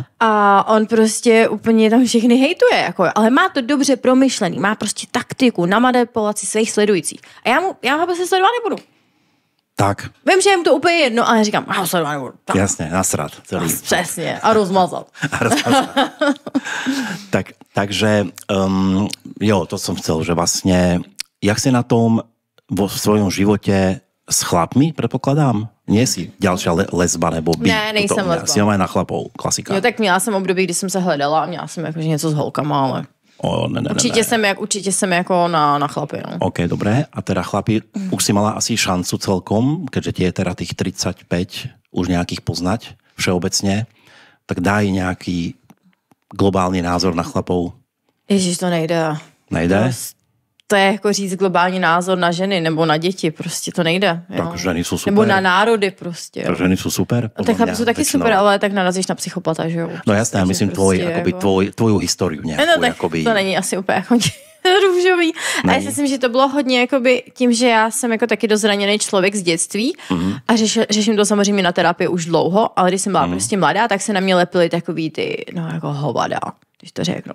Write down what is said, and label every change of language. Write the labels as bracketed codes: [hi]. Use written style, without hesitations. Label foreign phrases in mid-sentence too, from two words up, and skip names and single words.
[cs] A on prostě úplně tam všechny hejtuje, jako, ale má to dobře promyšlený, má prostě taktiku na manipulaci svých sledujících. A já ho prostě sledovat nebudu. Tak. Vím, že je mu to úplně jedno, ale říkám, ho sledovat nebudu. Tak. Jasně, nasrat celý. Přesně, a rozmazat. [sk] Takže, jo, to som chcel, že vlastne, jak si na tom vo svojom živote s chlapmi, predpokladám? Nie si ďalšia lesba nebo by? [cs] Ne, nejsem lesba. [sk] Si aj na chlapov, klasika. [cs] Jo, tak měla jsem období, kdy jsem se hledala a měla jsem jakože něco s holkama, ale určitě jsem jako na chlapy. No. [sk] OK, dobré. A teda chlapi, už si mala asi šancu celkom, keďže ti je teda tých 35 už nejakých poznať všeobecne, tak daj nejaký globální názor na chlapov. [cs] Ježiš, to nejde. Nejde? To je jako říct globální názor na ženy nebo na děti, prostě to nejde. Jo. Tak ženy jsou super. Nebo na národy prostě. Tak ženy jsou super. Tak chlapi jsou taky super, ale tak narazíš na psychopata, že jo. [sk] No jasné, já myslím prostě tvoju historiu nějakou. [cs] No tak jakoby... to není asi úplně jako růžový. A já si myslím, že to bylo hodně jakoby tím, že já jsem jako taky dost zraněný člověk z dětství a řeším to samozřejmě na terapii už dlouho, ale když jsem byla prostě mladá, tak se na mě lepily takový ty, no jako hovada, když to řeknu.